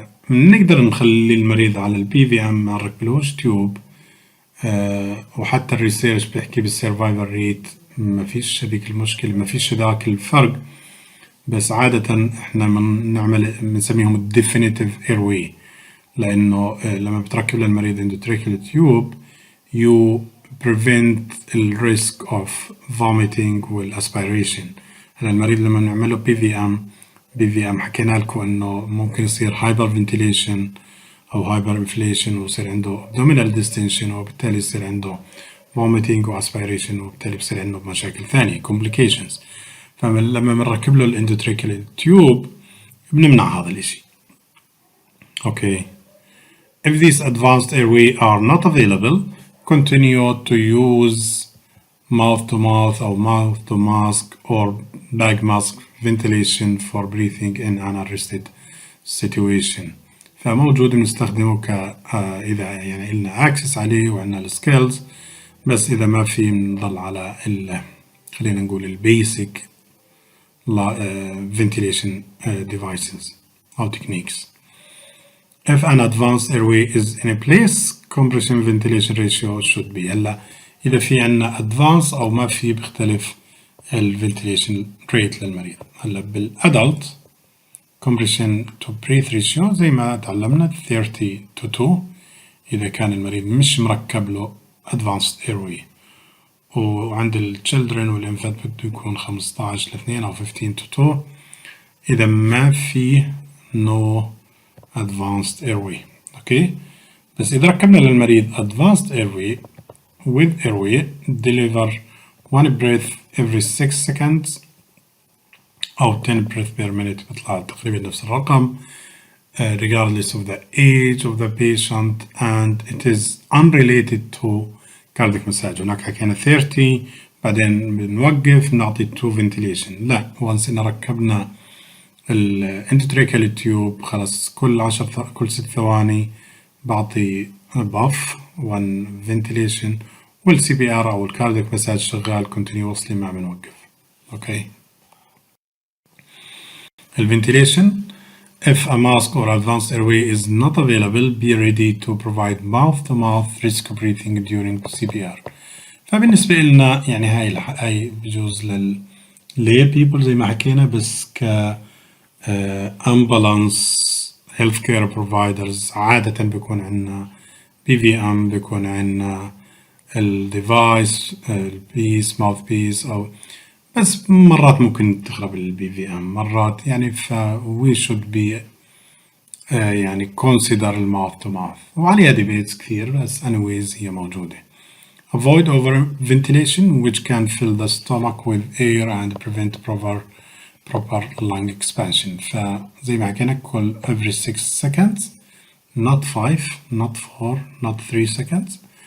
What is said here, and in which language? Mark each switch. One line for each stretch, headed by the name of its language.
Arabic: نقدر نخلي المريض على البي في ام ما نركبلوش تيوب. وحتى الريسيرش بيحكي بالسيرفايفل ريت ما فيش هذيك المشكلة، ما فيش ذاك الفرق. بس عادة احنا بنسميهم definitive airway، لأنه لما بتركب للمريض
English: endotracheal tube you prevent the risk of vomiting
Arabic: والaspiration. هلا المريض لما نعمله بي في ام حكينا لكم إنه ممكن يصير hyperventilation أو هايبر انفليشن ويصير عنده abdominal distension وبالتالي يصير عنده vomiting وaspiration وبالتالي بصير عنده مشاكل ثانية complications. فلما بنركب له الاندوتريكال تيوب بنمنع هذا الإشي.
English: Okay. If these advanced airway are not available, continue to use mouth-to-mouth or mouth-to-mask or bag mask ventilation for breathing in an arrested situation.
Arabic: فموجود بنستخدمه إذا يعني إلنا access عليه وعنا السكيلز، بس إذا ما في بنضل على خلينا نقول البيسك ventilation devices أو techniques.
English: If an advanced airway is in a place, compression ventilation ratio should be.
Arabic: هلا إذا في عنا advanced أو ما في بيختلف ventilation rate للمريض. هلا بالأدلت compression to breath ratio زي ما تعلمنا 30:2 إذا كان المريض مش مركب له advanced airway. وعند ال children والinfant بده يكون 15:2 أو 15:2 إذا ما في
English: no advanced airway.
Arabic: أوكي.
English: بس إذا ركبنا للمريض advanced airway with airway deliver one breath every 6 seconds أو 10 breath per minute
Arabic: بيطلع تقريبا نفس الرقم
English: regardless of the age of the patient and it is unrelated to cardiac massage.
Arabic: هناك حكينا 30 بعدين بنوقف نعطي 2 ventilation. لا once إن ركبنا الاندوتريكال تيوب خلاص كل 6 ثواني بعطي باف 1 ventilation والسي بي ار او الكاردياك مساج شغال continuously ما بنوقف. اوكي.
English: الفنتيليشن if a mask or advanced airway is not available be ready to provide mouth to mouth rescue breathing during CPR.
Arabic: فبالنسبة لنا يعني هاي بجوز لللي people زي ما حكينا بس ك ambulance healthcare providers عادة بيكون عندنا BVM بيكون عندنا الديفايس البيس ماوث بيس أو بس مرات ممكن تخرب الBVM مرات يعني
English: we should be
Arabic: يعني consider mouth to mouth وعليها debates كثير بس anyways هي موجودة.
English: Avoid over ventilation which can fill the stomach with air and prevent proper lung expansion.
Arabic: فزي ما حكينا كل
English: every 6 seconds not 5 not 4 not 3 seconds.